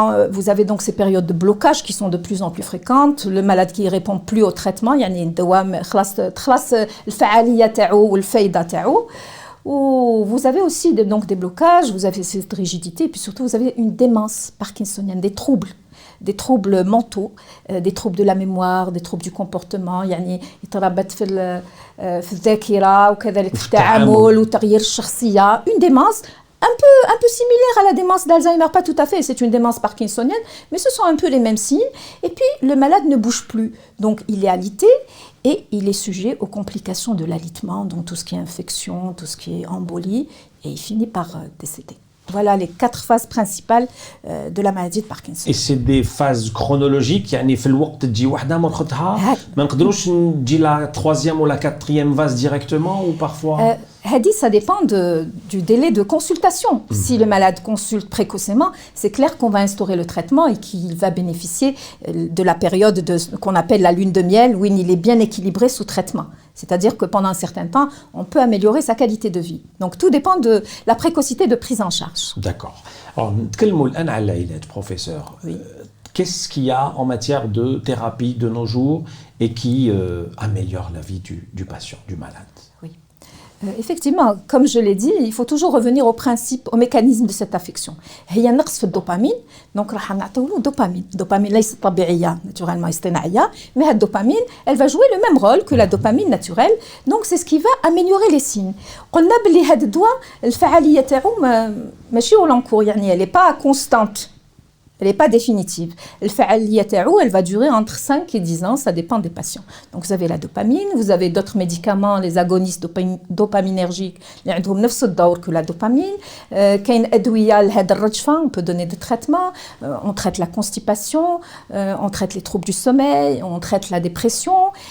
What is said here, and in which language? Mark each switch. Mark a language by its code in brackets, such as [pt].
[fr] Vous avez donc ces périodes de blocage qui sont de plus en plus fréquentes. Le malade qui ne répond plus au traitement, [ar] يعني الدواء خلاص الفعالية تاعو والفايدة تاعو. [fr] Vous avez aussi donc des blocages, vous avez cette rigidité, et puis surtout vous avez une démence parkinsonienne, des troubles mentaux, des troubles de la mémoire, des troubles du comportement. [ar] يعني يتربط في الذاكرة وكذلك في التعامل وتغيير الشخصية. [fr] Une démence un peu similaire à la démence d'Alzheimer, pas tout à fait, c'est une démence parkinsonienne, mais ce sont un peu les mêmes signes. Et puis le malade ne bouge plus, donc il est alité et il est sujet aux complications de l'alitement, donc tout ce qui est infection, tout ce qui est embolie, et il finit par décéder. Voilà les 4 phases principales de la maladie de Parkinson. Et c'est des phases chronologiques, [ar] يعني في الوقت تجي وحده مرخطها ما نقدروش نجي [fr] la 3e ou la 4e phase directement ou parfois Hadi, ça dépend du délai de consultation. Si le malade consulte précocement, c'est clair qu'on va instaurer le traitement et qu'il va bénéficier de la période qu'on appelle la lune de miel, où il est bien équilibré sous traitement. C'est-à-dire que pendant un certain temps, on peut améliorer sa qualité de vie. Donc tout dépend de la précocité de prise en charge. D'accord. Alors, [ar] نتكلموا الآن على العلاج, [fr] professeur. Oui. Qu'est-ce qu'il y a en matière de thérapie de nos jours et qui améliore la vie du patient, du malade? Oui. Effectivement, comme je l'ai dit, il faut toujours revenir au principe, au mécanisme de cette affection. [ar] هي نقص في الدوبامين، [fr] donc [ar] راح نعطيو له [fr] dopamine [ar] ليست طبيعية [fr] naturellement [ar] اصطناعية، [fr] mais la dopamine, elle va jouer le même rôle que la dopamine naturelle, donc c'est ce qui va améliorer les signes. [ar] قلنا بلي هذا الدواء الفعالية تاعو ماشي [fr] au long cours، [ar] يعني [fr] elle n'est pas constante. Elle n'est pas définitive. Le [ar] fa'aliyya ta'ou, [fr] elle va durer entre 5 et 10 ans, ça dépend des patients. Donc vous avez la dopamine, vous avez d'autres médicaments, les agonistes dopaminergiques, qui ont le même rôle que la dopamine. [ar] كاين أدوية لهذا الرجفة, [fr] on peut donner des traitements, on traite la constipation, on traite les troubles du sommeil, on traite la dépression.